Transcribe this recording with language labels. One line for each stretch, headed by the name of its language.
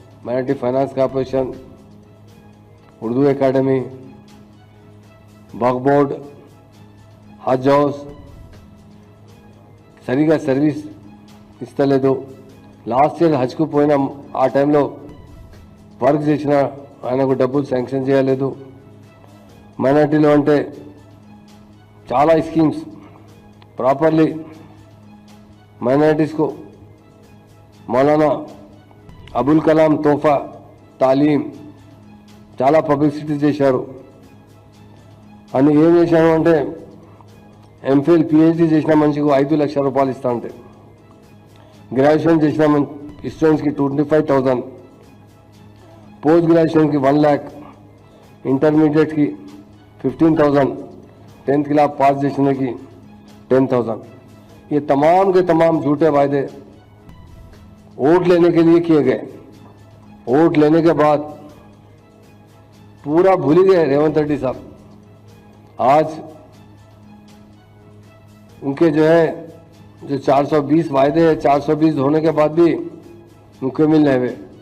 Telugu: Minority finance corporation, Urdu academy, వక్ఫ్ board, హజ్ house సరిగా service ఇస్తలేదు. Last year హజ్కు పోయిన ఆ టైంలో వర్క్ చేసిన ఆయనకు డబ్బులు శాంక్షన్ చేయలేదు. మైనారిటీలో అంటే చాలా స్కీమ్స్
Hindi: प्रॉपरली माइनॉरिटीज़ को
Telugu: मौलाना अबुल कलाम तोहफा तालीम చాలా పబ్లిసిటీ చేశారు. అని ఏం చేశారు అంటే ఎంఫిల్ పిహెచ్డి చేసిన మనిషికి ₹5 లక్షలు ఇస్తా అంటే, గ్రాడ్యుయేషన్ చేసిన స్టూడెంట్స్కి 25,000, పోస్ట్ గ్రాడ్యుయేషన్కి
Hindi: 1 लाख, इंटरमीडिएट की 15,000, 10th क्लास पास
Telugu: చేసిన
Hindi: की 10,000. ये तमाम के तमाम झूठे वायदे वोट लेने के लिए किए गए. वोट लेने के बाद पूरा भूल ही गए रेवंत रेड्डी साहब. आज उनके जो है जो 420 वायदे हैं, 420 होने के बाद भी उनको मिल रहे हुए.